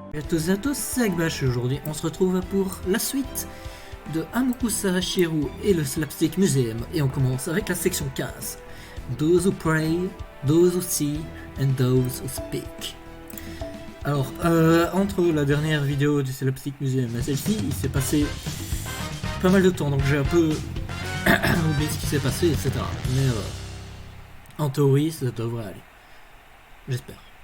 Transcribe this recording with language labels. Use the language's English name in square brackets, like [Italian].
[French] toutes et à tous, c'est Agbash. Aujourd'hui, on se retrouve pour la suite de Amuku Sarashiru et le Slapstick Museum. Et on commence avec la section 15. [English] Those who pray, those who see, and those who speak. [French] Alors, entre la dernière vidéo du Slapstick Museum et celle-ci, il s'est passé pas mal de temps, donc j'ai un peu oublié ce qui s'est passé, etc. Mais en théorie, ça devrait aller. J'espère.